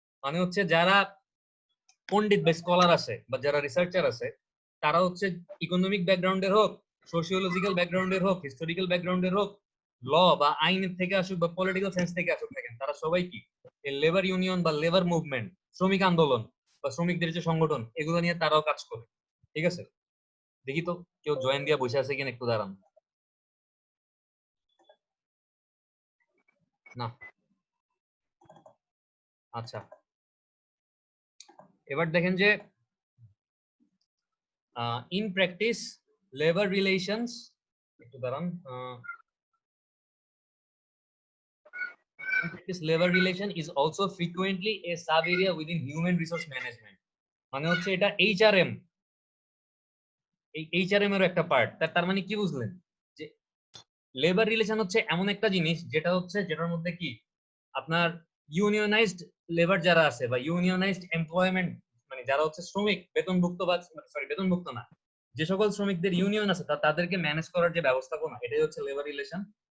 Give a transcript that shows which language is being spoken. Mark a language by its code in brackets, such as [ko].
[bn] মানে হচ্ছে যারা পণ্ডিত বা স্কলার আছে বা যারা রিসার্চার আছে তারা হচ্ছে ইকোনমিক ব্যাকগ্রাউন্ডের হোক, সোশিওলজিক্যাল ব্যাকগ্রাউন্ডের হোক, হিস্টোরিক্যাল ব্যাকগ্রাউন্ডের হোক, ল বা আইনের থেকে আসুক বা পলিটিক্যাল সায়েন্স থেকে আসুক না কেন, তারা সবাই কি এই লেবার ইউনিয়ন বা লেবার মুভমেন্ট, শ্রমিক আন্দোলন বা শ্রমিকদের যে সংগঠন, এগুলো নিয়ে তারাও কাজ করে। ঠিক আছে, দেখি তো কেউ জয়েন দিয়া বসে আছে কিনা, একটু দাঁড়ান। না, আচ্ছা এবার দেখেন যে [en] in practice labour relations, [bn] একটু দাঁড়ান, [en] in practice labor relation is also frequently a sub area within human resource management। [bn] মানে হচ্ছে এটা এইচআরএম, এই এইচআরএম এর একটা পার্ট। তার মানে কি বুঝলেন যে লেবার রিলেশন হচ্ছে এমন একটা জিনিস যেটা হচ্ছে যেটার মধ্যে কি আপনার ইউনিয়নাইজড লেবার যারা আছে বা ইউনিয়নাইজড এমপ্লয়মেন্ট, মানে যারা হচ্ছে শ্রমিক বেতনভুক্ত বা সরি বেতনভুক্ত না, যে সকল শ্রমিকদের ইউনিয়ন আছে তাদেরকে ম্যানেজ করার যে ব্যবস্থাপনা, এটাই হচ্ছে লেবার রিলেশন।